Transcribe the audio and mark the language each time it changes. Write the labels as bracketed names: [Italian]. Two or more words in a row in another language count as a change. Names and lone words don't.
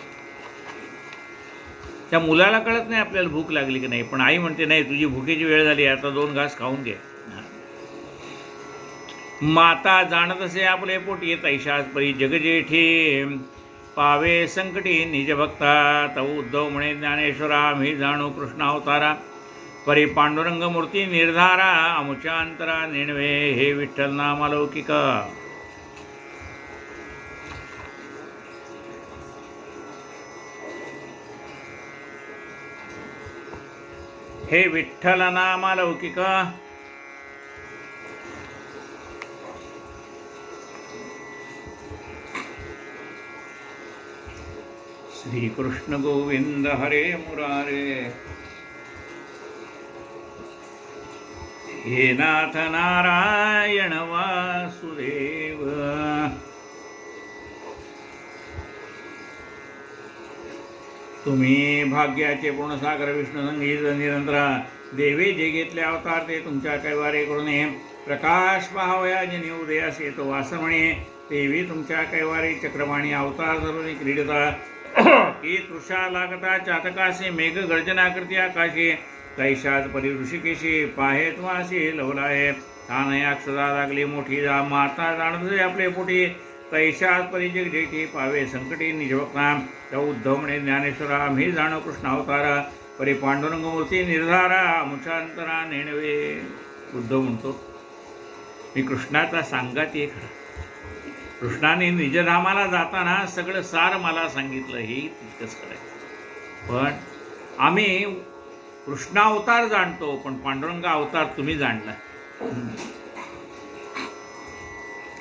[Marathi] त्या मुलाला कळत नाही आपल्याला भूक लागली की नाही, पण आई म्हणते नाही तुझी भुकेची वेळ झाली, आता 2 घास खाऊन घे. माता जाणत असे आपले पोटी, तैशाच परी जगजेठी पावे संकटी निजभक्ता. तव उद्धव म्हणे ज्ञानेश्वरा, आम्ही जाणू कृष्ण अवतारा, परी पांडुरंग मूर्ती निर्धारा, अमुच्या अंतरा नेणवे हे विठ्ठल नामालौकिक. हे विठ्ठल नामालौकिक. [Sanskrit] श्रीकृष्ण गोविंद हरे मुरारे, हे नाथ नारायण वासुदेव. [Marathi] तुम्ही भाग्याचे पूर्णसागर विष्णू संगीत निरंतर, देवे जे घेतले अवतार ते तुमच्या कैवारे करून. प्रकाश पाहावया जनी उदयास येतो वासमणे, तेवी तुमच्या कैवारी चक्रवाणी अवतार धरून क्रीडता. की तृषा लागता चातकासे मेघ गर्जना करती आकाशे, तैशात परी ऋषिकेशी पाहे तुम्हाशी लवलाय. तानया क्षुधा लागली मोठी, माता जाणत आपले पोटी, तैशात परी जगजेठी पावे संकटी निजभक्ता. त्या उद्धव म्हणे ज्ञानेश्वरा, आम्ही जाणो कृष्ण अवतारा, परी पांडुरंग मूर्ती निर्धारा, अमुचांतरा नेणवे. उद्धव म्हणतो मी कृष्णाचा सांगाती खरा, कृष्णाने निजधामाला जाताना सगळं सार मला सांगितलं, हे तितकंच खरं. पण आम्ही कृष्ण अवतार जाणतो, पण पांडुरंग अवतार तुम्ही जाणला.